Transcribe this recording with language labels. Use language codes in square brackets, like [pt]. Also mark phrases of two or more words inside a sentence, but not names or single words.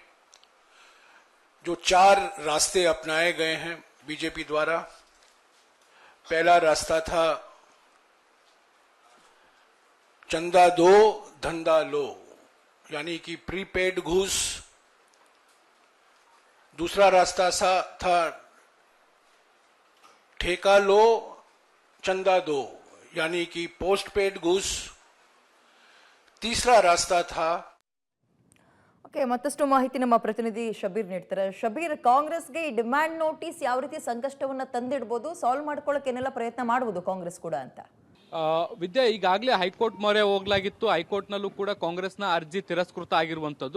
[hi] जो 4 रास्ते अपनाए गए हैं बीजेपी द्वारा, पहला रास्ता था चंदा दो धंधा लो, यानी कि प्रीपेड घूस। दूसरा रास्ता था ठेका लो चंदा दो, यानी कि [en] post paid [hi] घूस। तीसरा रास्ता था [kn] ಓಕೆ, ಮತ್ತಷ್ಟು ಮಾಹಿತಿ ನಮ್ಮ ಪ್ರತಿನಿಧಿ ಶಬೀರ್ ನೀಡ್ತಾರೆ. ಶಬೀರ್, ಕಾಂಗ್ರೆಸ್ಗೆ ಈ [en] demand notice [kn] ಯಾವ ರೀತಿ ಸಂಕಷ್ಟವನ್ನ ತಂದಿಡ್ಬೋದು, ಸಾಲ್ವ್ ಮಾಡ್ಕೊಳ್ಳೋಕೆ ಏನೆಲ್ಲ ಪ್ರಯತ್ನ ಮಾಡ್ಬೋದು ಕಾಂಗ್ರೆಸ್ ಕೂಡ ಅಂತ? ವಿದ್ಯಾ, ಈಗಾಗಲೇ ಹೈಕೋರ್ಟ್ ಮೊರೆ ಹೋಗ್ಲಾಗಿತ್ತು. ಹೈಕೋರ್ಟ್ನಲ್ಲೂ ಕೂಡ ಕಾಂಗ್ರೆಸ್ನ ಅರ್ಜಿ ತಿರಸ್ಕೃತ ಆಗಿರುವಂಥದ್ದು.